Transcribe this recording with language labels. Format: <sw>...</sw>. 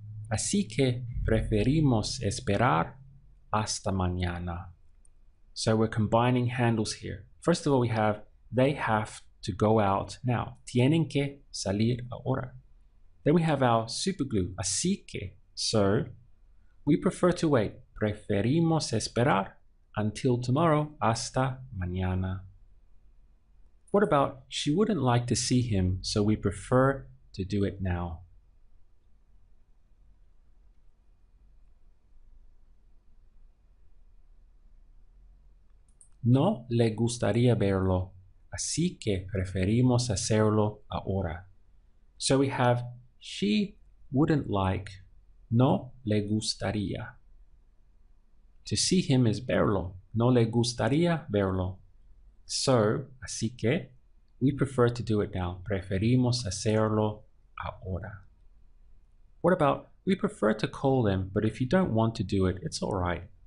<es>Así que preferimos esperar hasta mañana.</es> <en>So we're combining handles here. First of all, we have they have to go out now.</en> <es>Tienen que salir ahora.</es> <en>Then we have our superglue,</en> <es>así que.</es> <en>So we prefer to wait.</en> <es>Preferimos esperar</es> <en>until tomorrow,</en> <es>hasta mañana.</es> <en>What about she wouldn't like to see him, so we prefer to do it now.</en> <es>no le gustaría verlo, así que preferimos hacerlo ahora.</es> <en>So we have she wouldn't like,</en> <es>no le gustaría.</es> <en>To see him is</en> <es>verlo, no le gustaría verlo.</es> <en>So,</en> <es>así que,</es> <en>we prefer to do it now. Preferimos hacerlo ahora. What about, we prefer to call them, but if you don't want to do it, it's all right.</en>